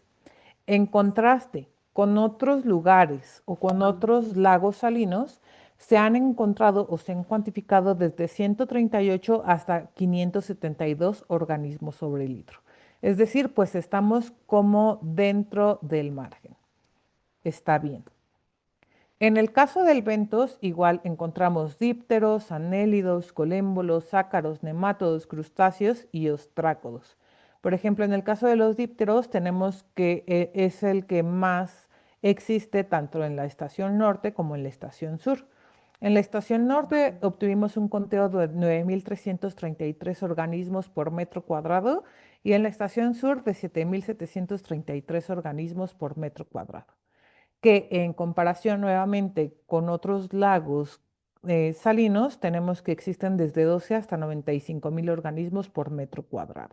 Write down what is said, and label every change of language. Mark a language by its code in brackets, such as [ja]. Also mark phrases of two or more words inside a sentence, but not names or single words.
[es] En contraste con otros lugares o con otros lagos salinos, se han encontrado o se han cuantificado desde 138 hasta 572 organismos sobre litro. Es decir, pues estamos como dentro del margen. Está bien. En el caso del bentos, igual encontramos dípteros, anélidos, colémbolos, ácaros, nemátodos, crustáceos y ostrácodos. Por ejemplo, en el caso de los dípteros tenemos que es el que más existe tanto en la estación norte como en la estación sur. En la estación norte obtuvimos un conteo de 9.333 organismos por metro cuadrado y en la estación sur de 7.733 organismos por metro cuadrado, que en comparación nuevamente con otros lagos salinos, tenemos que existen desde 12 hasta 95.000 organismos por metro cuadrado.